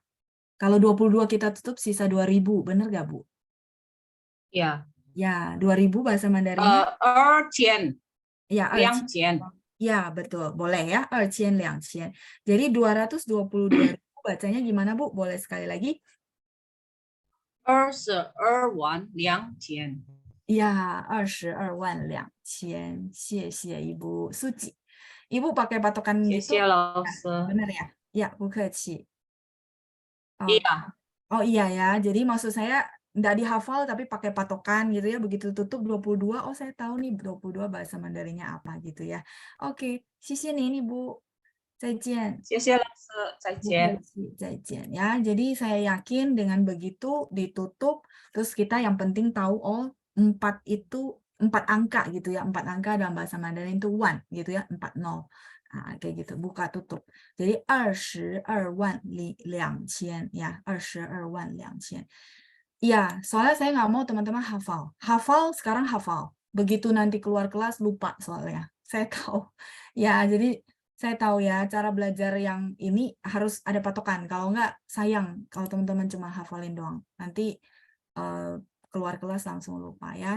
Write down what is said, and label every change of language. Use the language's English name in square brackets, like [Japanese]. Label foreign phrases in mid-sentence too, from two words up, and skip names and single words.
[Indonesian] Kalau 22 kita tutup sisa 2.000, bener gak, Bu? Iya. Ya, 2.000 bahasa Mandarinnya? 2,000. Ya, 2,000. ya, betul. Boleh ya, 2,000, 2,000. Jadi 222.000 bacanya gimana, Bu? Boleh sekali lagi? [Chinese] 22 万2千。 Ya, 22万2千. [Indonesian] 谢谢 Ibu Suci. Ibu pakai patokan [Chinese] 谢 [Indonesian] gitu? [Chinese] 谢老师。 [Indonesian] Benar ya? Ya, [Chinese] 不客气. [Indonesian] Iya. Oh iya ya, jadi maksud saya nggak dihafal tapi pakai patokan gitu ya. Begitu tutup 22, oh saya tahu nih 22 bahasa Mandarinnya apa gitu ya. Oke, [Chinese] 谢谢您 Ibu. 再见. 谢谢老师，再见。 [Indonesian] Zaijian ya. Jadi saya yakin dengan begitu ditutup, terus kita yang penting tahu oh 4 itu 4 angka gitu ya. 4 angka dalam bahasa Mandarin itu 1 gitu ya, 40. Kayak gitu, buka tutup. Jadi [Chinese] 22 万2千 [Indonesian] ya, [Chinese] 22万2千. [Indonesian] Ya, soalnya saya nggak mau teman-teman hafal. Hafal sekarang hafal. Begitu nanti keluar kelas lupa soalnya. Saya tahu. Ya, jadi saya tahu ya, cara belajar yang ini harus ada patokan. Kalau enggak, sayang kalau teman-teman cuma hafalin doang. Nanti keluar kelas langsung lupa ya.